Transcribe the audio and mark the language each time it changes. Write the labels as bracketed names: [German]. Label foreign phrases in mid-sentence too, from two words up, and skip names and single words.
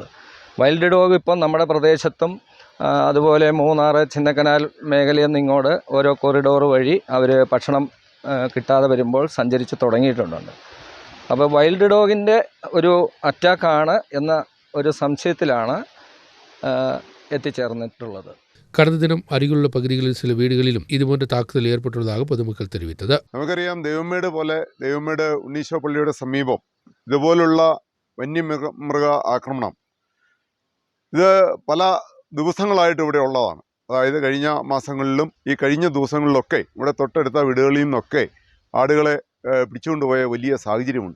[English] wild dog [Malayalam] ഇപ്പം നമ്മുടെ പ്രദേശത്തും അതുപോലെ മൂന്നാർ ചിന്നക്കനാൽ മേഖലയിൽ നിന്ന് ഇങ്ങോട്ട് ഓരോ കോറിഡോർ വഴി അവർ ഭക്ഷണം കിട്ടാതെ വരുമ്പോൾ സഞ്ചരിച്ച് തുടങ്ങിയിട്ടുണ്ട്. അപ്പോൾ [English] wild dog's [Malayalam] ഒരു അറ്റാക്കാണ് എന്ന ഒരു സംശയത്തിലാണ് എത്തിച്ചേർന്നിട്ടുള്ളത്. [Tamil] கடந்த தினம் அருகிலுள்ள பகுதிகளில் சில வீடுகளிலும் இதுபோன்ற தாக்குதல் ஏற்பட்டுள்ளதாக பொதுமக்கள் தெரிவித்தது. [Malayalam] നമുക്കറിയാം, ദൈവമേട് ഉണ്ണീശോ പള്ളിയുടെ സമീപം ഇതുപോലുള്ള വന്യമൃഗ ആക്രമണം ഇത് പല ദിവസങ്ങളായിട്ട് ഇവിടെ ഉള്ളതാണ്. അതായത് കഴിഞ്ഞ മാസങ്ങളിലും ഈ കഴിഞ്ഞ ദിവസങ്ങളിലൊക്കെ ഇവിടെ തൊട്ടടുത്ത വീടുകളിൽ നിന്നൊക്കെ ആടുകളെ പിടിച്ചുകൊണ്ടുപോയ വലിയ സാഹചര്യമുണ്ട്.